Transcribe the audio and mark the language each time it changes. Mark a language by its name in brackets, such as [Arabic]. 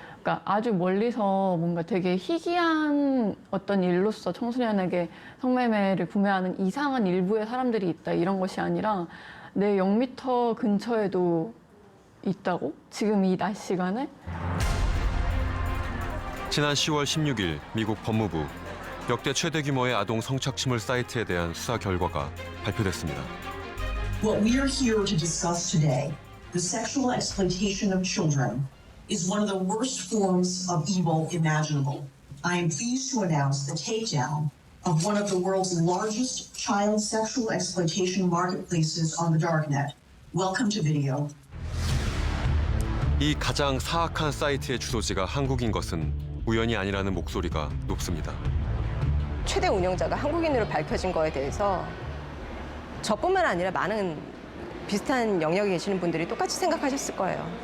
[Korean] 그러니까 아주 멀리서 뭔가 되게 희귀한 어떤 일로서 청소년에게 성매매를 구매하는 이상한 일부의 사람들이 있다 이런 것이 아니라 내 0미터 근처에도 있다고? 지금 이 낮 시간에? 지난 10월 16일 미국 법무부 역대 최대 규모의 아동 성착취물 사이트에 대한 수사 결과가 발표됐습니다. [English] What we are here to discuss today, the sexual exploitation of children, is one of the worst forms of evil imaginable. I am pleased to announce the takedown of one of the world's largest child sexual exploitation marketplaces on the darknet. Welcome to video. [Korean] 이 가장 사악한 사이트의 주소지가 한국인 것은 우연이 아니라는 목소리가 높습니다. 최대 운영자가 한국인으로 밝혀진 거에 대해서 저뿐만 아니라 많은 비슷한 영역에 계시는 분들이 똑같이 생각하셨을 거예요.